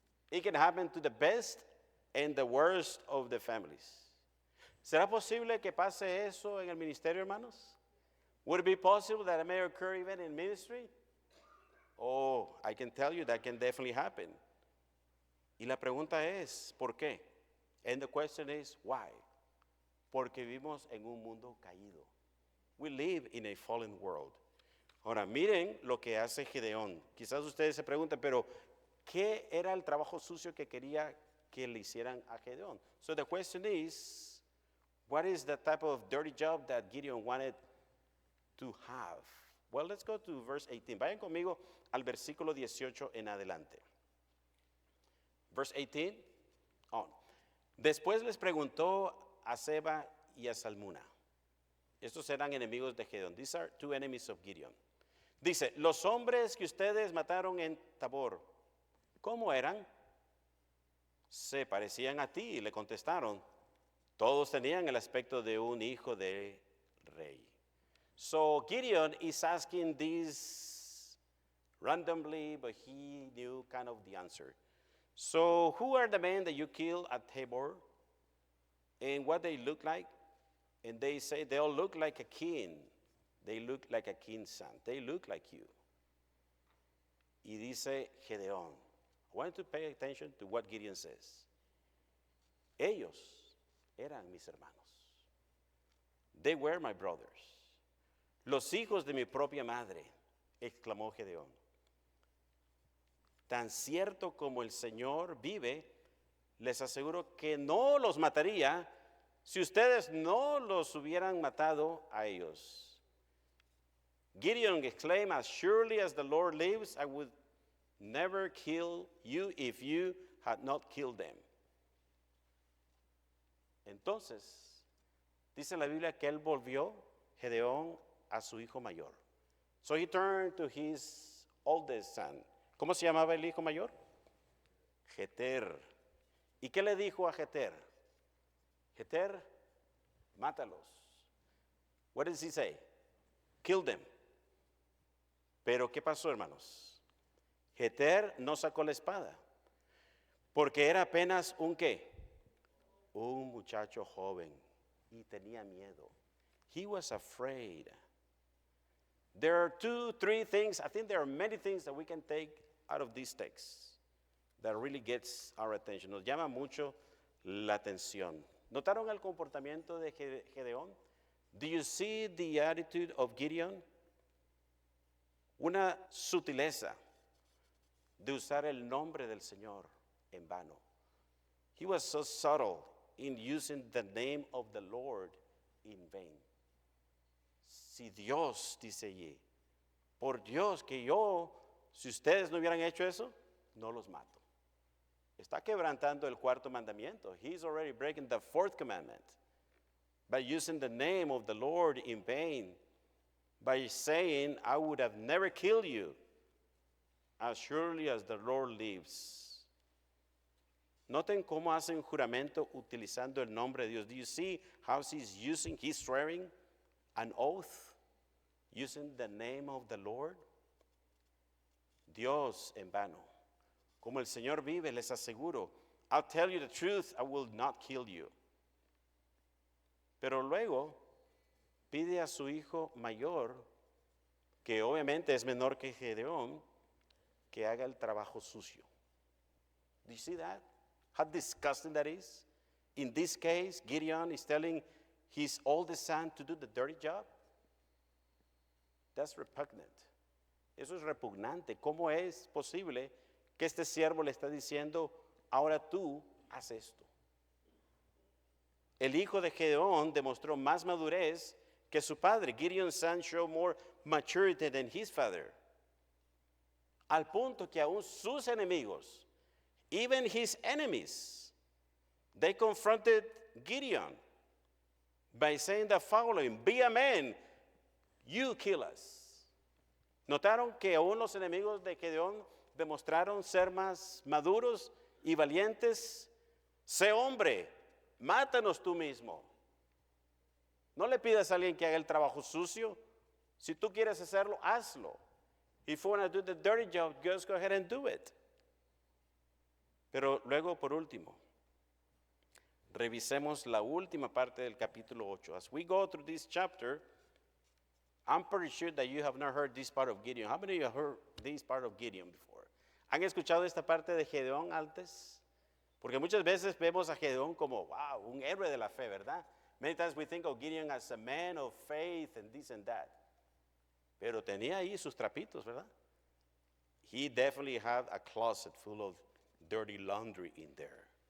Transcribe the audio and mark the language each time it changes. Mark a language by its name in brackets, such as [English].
[English] It can happen to the best and the worst of the families. [Spanish] ¿Será posible que pase eso en el ministerio, hermanos? [English] Would it be possible that it may occur even in ministry? Oh, I can tell you that can definitely happen. [Spanish] Y la pregunta es, ¿por qué? [English] And the question is, why? [Spanish] Porque vivimos en un mundo caído. [English] We live in a fallen world. [Spanish] Ahora, miren lo que hace Gedeón. Quizás ustedes se pregunten, pero ¿qué era el trabajo sucio que quería que le hicieran a Gedeón? [English] So the question is, what is the type of dirty job that Gideon wanted to have? Well, let's go to verse 18. [Spanish] Vayan conmigo al versículo 18 en adelante. [English] Verse 18 on. [Spanish] Después les preguntó a Seba y a Salmuna. Estos eran enemigos de Gedeón. [English] These are two enemies of Gideon. [Spanish] Dice, los hombres que ustedes mataron en Tabor, ¿cómo eran? Se parecían a ti, y le contestaron. Todos tenían el aspecto de un hijo de rey. [English] So Gideon is asking this randomly, but he knew kind of the answer. So who are the men that you killed at Tabor? And what they look like? And they say they all look like a king. They look like a king's son. They look like you. [Spanish] Y dice Gedeón. [English] I want you to pay attention to what Gideon says. [Spanish] Ellos eran mis hermanos. [English] They were my brothers. [Spanish] Los hijos de mi propia madre, exclamó Gedeón. Tan cierto como el Señor vive, les aseguro que no los mataría si ustedes no los hubieran matado a ellos. [English] Gideon exclaimed, as surely as the Lord lives, I would never kill you if you had not killed them. [Spanish] Entonces, dice la Biblia que él volvió, Gedeón, a su hijo mayor. [English] So he turned to his oldest son. [Spanish] ¿Cómo se llamaba el hijo mayor? Jeter. ¿Y qué le dijo a Jeter? Jeter, mátalos. [English] What does he say? Kill them. [Spanish] Pero ¿qué pasó, hermanos? Jeter no sacó la espada, porque era apenas un ¿qué? Un muchacho joven y tenía miedo. [English] He was afraid. There are 2, 3 things, I think there are many things that we can take out of these texts that really gets our attention. [Spanish] Nos llama mucho la atención. ¿Notaron el comportamiento de Gedeón? [English] Do you see the attitude of Gideon? [Spanish] Una sutileza de usar el nombre del Señor en vano. [English] He was so subtle in using the name of the Lord in vain. [Spanish] Si Dios, dice allí, por Dios que yo, si ustedes no hubieran hecho eso, no los mato. Está quebrantando el cuarto mandamiento. [English] He's already breaking the 4th commandment by using the name of the Lord in vain, by saying, I would have never killed you, as surely as the Lord lives. [Spanish] Noten cómo hacen juramento utilizando el nombre de Dios. [English] Do you see how he's swearing an oath using the name of the Lord? [Spanish] Dios en vano. Como el Señor vive, les aseguro, [English] I'll tell you the truth, I will not kill you. [Spanish] Pero luego pide a su hijo mayor, que obviamente es menor que Gedeón, que haga el trabajo sucio. [English] Do you see that? How disgusting that is? In this case, Gideon is telling his oldest son to do the dirty job. That's repugnant. [Spanish] Eso es repugnante. ¿Cómo es posible que este siervo le está diciendo, ahora tú haz esto? El hijo de Gedeón demostró más madurez que su padre. [English] Gideon's son showed more maturity than his father. [Spanish] Al punto que aún sus enemigos, [English] even his enemies, they confronted Gideon by saying the following, be a man, you kill us. [Spanish] ¿Notaron que aún los enemigos de Gedeón demostraron ser más maduros y valientes? Sé hombre, mátanos tú mismo. No le pidas a alguien que haga el trabajo sucio. Si tú quieres hacerlo, hazlo. [English] If you want to do the dirty job, just go ahead and do it. [Spanish] Pero luego, por último, revisemos la última parte del capítulo 8. [English] As we go through this chapter, I'm pretty sure that you have not heard this part of Gideon. How many of you have heard this part of Gideon before? [Spanish] ¿Han escuchado esta parte de Gedeón antes? Porque muchas veces vemos a Gedeón como, wow, un héroe de la fe, ¿verdad? [English] Many times we think of Gideon as a man of faith and this and that. [Spanish] Pero tenía ahí sus trapitos, ¿verdad? [English] He definitely had a closet full of dirty laundry in there.